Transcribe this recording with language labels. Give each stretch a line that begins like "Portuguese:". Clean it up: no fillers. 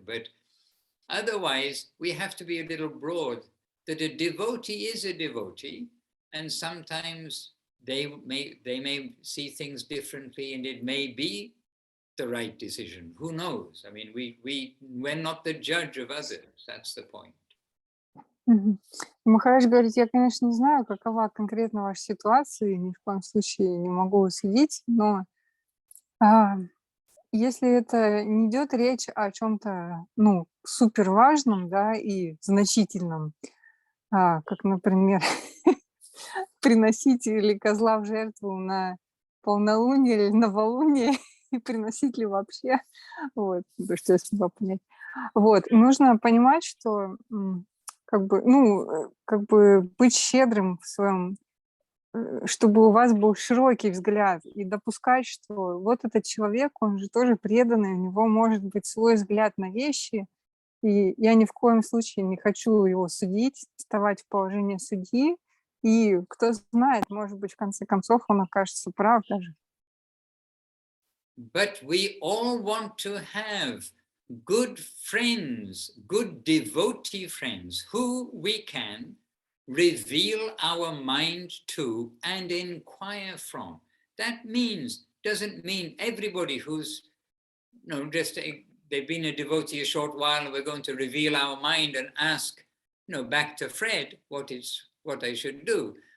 English: But otherwise, we have to be a little broad, that a devotee is a devotee, and sometimes they may see things differently, and it may be the right decision. Who knows? I mean, we're not the judge of others. That's the point.
Russian: Махарадж говорит, я, конечно, не знаю, какова конкретно ваша ситуация, ни в коем случае не могу судить, но если это не идет речь о чем-то, супер важном, да, и значительном, как, например, приносить или козла в жертву на полнолуние или новолуние, и приносить ли вообще, вот, то, что я смогла понять. Вот, и нужно понимать, что как бы быть щедрым в своем, чтобы у вас был широкий взгляд, и допускать, что вот этот человек, он же тоже преданный, у него может быть свой взгляд на вещи, и я ни в коем случае не хочу его судить, вставать в положение судьи, и кто знает, может быть, в конце концов он окажется прав даже.
English: But we all want to have good friends, good devotee friends, who we can reveal our mind to and inquire from. That doesn't mean everybody who's, they've been a devotee a short while and we're going to reveal our mind and ask, back to Fred what I should do.